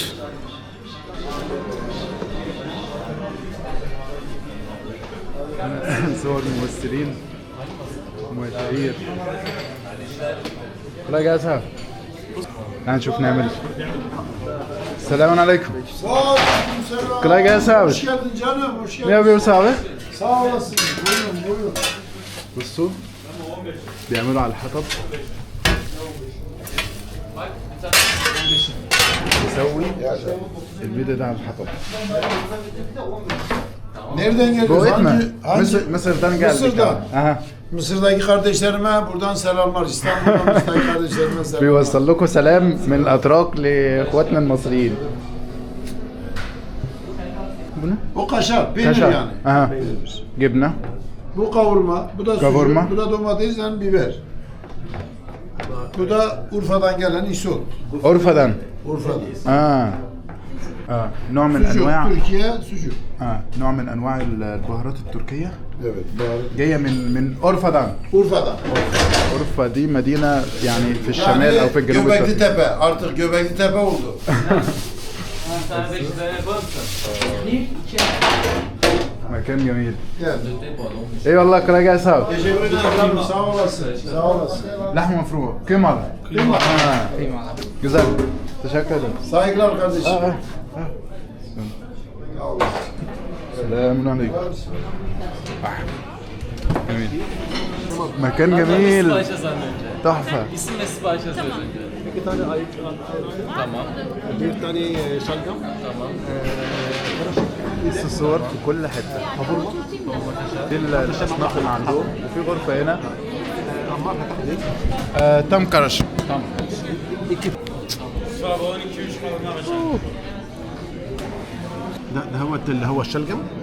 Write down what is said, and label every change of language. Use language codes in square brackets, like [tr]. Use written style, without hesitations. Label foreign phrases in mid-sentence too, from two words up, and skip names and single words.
[ar] صور ممثلين ومشاهير لا يا جاسها تعال نشوف نعمل السلام عليكم [tr] kolay gelsin abi. Hoş geldin canım, hoş geldin. Ne yapıyoruz abi? Sağ olasın. Buyurun, buyurun. [ar] بصوا بيعملوا على الحطب يسوي البيضة ده على الحطب [tr] Nereden Bu geliyorsun? et mi? Mısır'dan geldik. Mısır'dan. Aha. Mısır'daki kardeşlerime buradan selamlar. İstanbul'dan Mısır'daki kardeşlerime selamlar. [ar] بيوصل لكم سلام من الأتراك لإخواتنا المصريين. [tr] Bu ne? O kaşar, peynir Kaşar. yani. Aha. Gibne. Bu kavurma, bu da Kavurma. sucuk, bu da domates yani biber. Bu da Urfa'dan gelen isot. Urfa'dan. Urfa'dan. [ar] نوع من [tr] Sucuk, [ar] أنواع [tr] Türkiye sucuk. [ar] نوع من أنواع البهارات التركية [tr] Evet, baharat. [ar] جاية من أورفاdan. [tr] Urfa'dan. [ar] أورفا دي مدينة يعني في الشمال أو في الجنوب [tr] Göbekli [ar] الشرقي. [tr] Tepe. Artık Göbekli Tepe oldu. [ar] مكان جميل. [tr] Gel. [ar] إيه والله [tr] kolay gelsin abi. Teşekkür ederim. Sağ olasın. Sağ olasın. [ar] لحمة مفرومة. قيمة. [tr] Güzel. Teşekkür ederim. Saygılar kardeşim. [ar] سلام عليكم. جميل. مكان جميل. تحفة. [tr] İsim ve sipariş yazıyoruz önce. Bir tane ayık. Tamam. Bir tane şalgam. Tamam. [ar] بص الصور في كل حتة. دي الأصناف اللي عندهم وفي غرفة هنا. تم كرش. [tr] Tamam. [ar] ده هو الشلجم.